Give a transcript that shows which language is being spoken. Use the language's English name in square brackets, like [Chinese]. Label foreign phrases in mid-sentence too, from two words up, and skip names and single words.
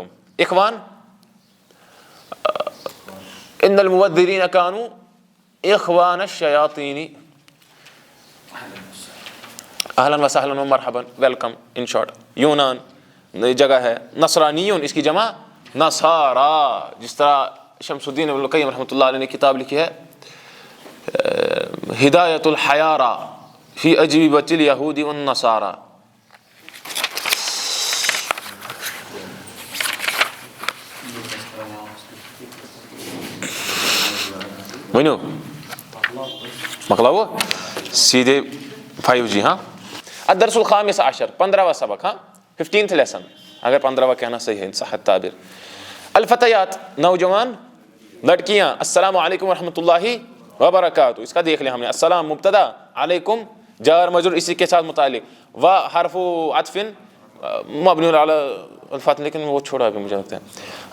[Arabic] اخوان ان المبذرین کانوا اخوان الشیاطین. اہلا و سہلا و مرحبا، [English] welcome in short. [Urdu] یونان جگہ ہے. نصرانیون اس کی جمع نصارا، جس طرح شمس الدین ابن القیم رحمۃ اللہ علیہ نے کتاب لکھی ہے ہدایت الحیارى فی اجوبۃ الیہود والنصارى. ونو مکلاو سیدھے 5G. [Arabic] ہاں الدرس الخامس عشر، [Urdu] 15واں سبق. ہاں 15th لیسن، اگر 15واں کہنا صحیح ہے [Arabic] ان صح التعبیر. [Urdu] الفتیات نوجوان لڑکیاں. [Arabic] السلام علیکم ورحمۃ اللہ وبرکاتہ. [Urdu] اس کا دیکھ لیں ہم نے. [Arabic] السلام مبتدا، علیکم جار مجرور [Urdu] اسی کے ساتھ متعلق، و [Arabic] حرف عطف مبنی علی الفتح، [Urdu] لیکن وہ چھوڑا ابھی مجھے لگتا ہے.